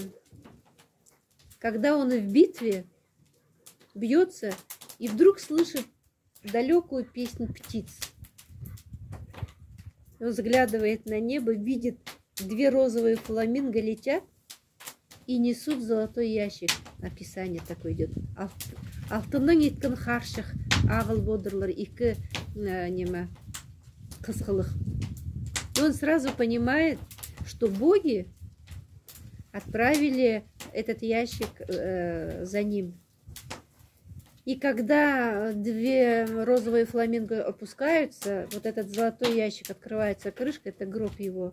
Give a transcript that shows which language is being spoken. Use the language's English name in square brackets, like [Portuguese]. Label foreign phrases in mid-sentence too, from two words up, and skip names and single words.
[Russian] Когда он в битве бьется и вдруг слышит далекую песню птиц. Он взглядывает на небо, видит 2 розовые фламинго летят и несут золотой ящик. Описание такое идет. [Khakas] Алтынның иткін харшых ағыл бодырлар икі неме қызғылық. [Russian] И он сразу понимает, что боги отправили этот ящик за ним. И когда 2 розовые фламинго опускаются, вот этот золотой ящик, открывается крышка, это гроб его.